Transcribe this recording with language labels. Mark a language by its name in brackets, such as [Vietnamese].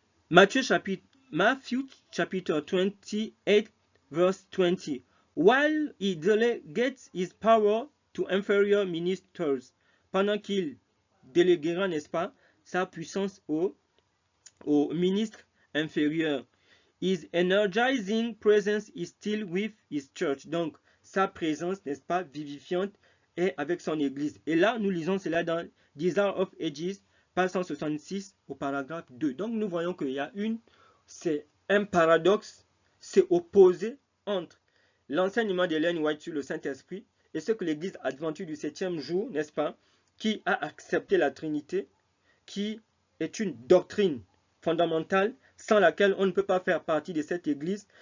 [English] Matthew chapter 28 verse 20. While he delegates his power to inferior ministers, [French] pendant qu'il déléguera, n'est-ce pas, sa puissance aux ministres inférieurs. [English] His energizing presence is still with his church. [French] Donc, sa présence, n'est-ce pas, vivifiante est avec son église. Et là, nous lisons cela dans Desire of Ages, page 166, au paragraphe 2. Donc, nous voyons qu'il y a c'est un paradoxe, c'est opposé entre l'enseignement d'Ellen White sur le Saint-Esprit et ce que l'église adventiste du 7e jour, n'est-ce pas, qui a accepté la Trinité, qui est une doctrine fondamentale sans laquelle on ne peut pas faire partie de cette église.